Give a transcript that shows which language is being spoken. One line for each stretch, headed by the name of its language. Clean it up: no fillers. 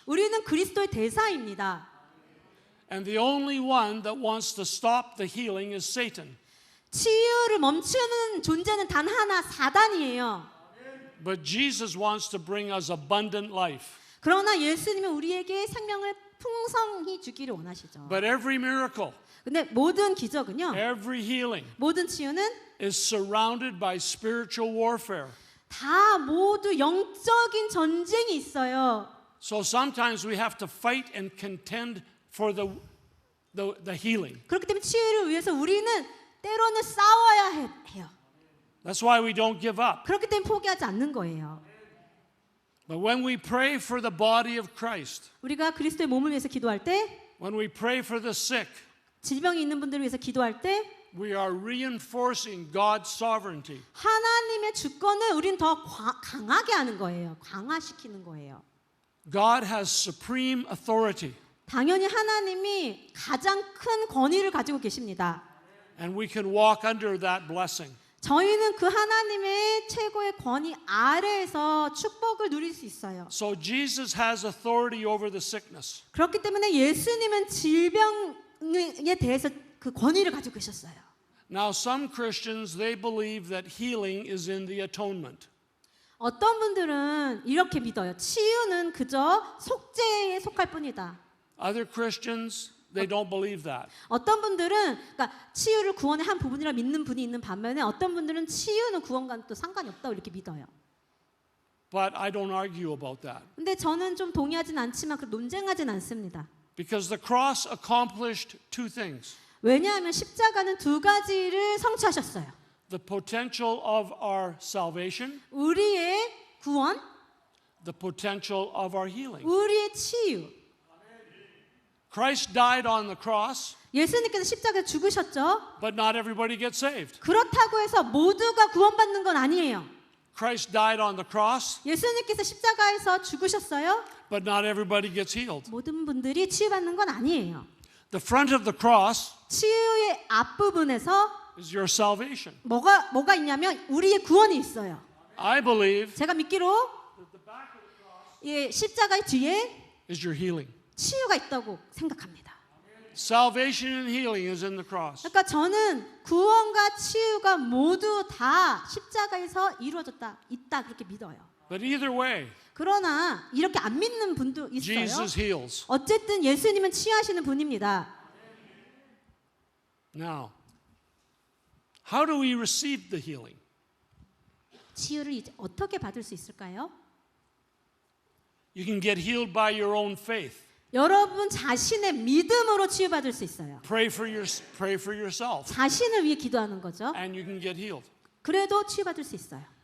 Korean: 우리는 그리스도의 대사입니다.
English: And the only one that wants to stop the healing is Satan.
Korean: 치유를 멈추는 존재는 단 하나, 사단이에요.
English: But Jesus wants to bring us abundant life.
Korean: 그러나 예수님은 우리에게 생명을 풍성히 주기를 원하시죠.
English: But every miracle,
Korean: 근데 모든 기적은요,
English: every healing
Korean: 모든 치유는
English: is surrounded by spiritual warfare.
Korean: 다 모두 영적인 전쟁이 있어요.
English: So sometimes we have to fight and contend for the the healing.
Korean: 그렇기 때문에 치유를 위해서 우리는 때로는 싸워야 해요.
English: That's why we don't give up.
Korean: 그렇기 때문에 포기하지 않는 거예요.
English: But when we pray for the body of Christ,
Korean: 우리가 그리스도의 몸을 위해서 기도할 때,
English: when we pray for the sick,
Korean: 질병이 있는 분들을 위해서 기도할 때
English: we are reinforcing God's sovereignty.
Korean: 하나님의 주권을 우린 더 강하게 하는 거예요. 강화시키는 거예요.
English: God has supreme authority,
Korean: 당연히 하나님이 가장 큰 권위를 가지고 계십니다.
English: and we can walk under that blessing.
Korean: 저희는 그 하나님의 최고의 권위 아래에서 축복을 누릴 수 있어요.
English: So Jesus has authority over the sickness.
Korean: 그렇기 때문에 예수님은 질병에 대해서 그 권위를 가지고 계셨어요.
English: Now some Christians, they believe that healing is in the atonement.
Korean: 어떤 분들은 이렇게 믿어요. 치유는 그저 속죄에 속할 뿐이다.
English: Other Christians, they don't believe that.
Korean: 어떤 분들은 그러니까 치유를 구원의 한 부분이라 믿는 분이 있는 반면에 어떤 분들은 치유는 구원과는 또 상관이 없다고 이렇게 믿어요.
English: But I don't argue about that.
Korean: 근데 저는 좀 동의하진 않지만 그 논쟁하진 않습니다.
English: Because the cross accomplished two things.
Korean: 왜냐하면 십자가는 두 가지를 성취하셨어요.
English: The potential of our salvation,
Korean: 우리의 구원,
English: the potential of our healing.
Korean: 우리의 치유.
English: Christ died on the cross,
Korean: 예수님께서 십자가에 죽으셨죠.
English: but not everybody gets saved.
Korean: 그렇다고 해서 모두가 구원받는 건 아니에요.
English: Christ died on the cross,
Korean: 예수님께서 십자가에서 죽으셨어요.
English: but not everybody gets healed.
Korean: 모든 분들이 치유받는 건 아니에요.
English: The front of the cross
Korean: 치유의 앞부분에서
English: is your salvation.
Korean: 뭐가 있냐면 우리의 구원이 있어요.
English: I believe
Korean: 제가 믿기로 이 십자가의 뒤에
English: is your healing.
Korean: 치유가 있다고 생각합니다.
English: Salvation and healing is in the cross.
Korean: 그러니까 저는 구원과 치유가 모두 다 십자가에서 이루어졌다, 있다 그렇게 믿어요.
English: But either way,
Korean: 그러나 이렇게 안 믿는 분도 있어요.
English: Jesus heals.
Korean: 어쨌든 예수님은 치유하시는 분입니다.
English: Now, how do we receive the healing?
Korean: 치유를 이제 어떻게 받을 수 있을까요?
English: You can get healed by your own faith.
Korean: 여러분 자신의 믿음으로 치유받을 수 있어요.
English: Pray for yourself,
Korean: 자신을 위해 기도하는 거죠.
English: and you can get healed.
Korean: 그래도 치유받을 수 있어요.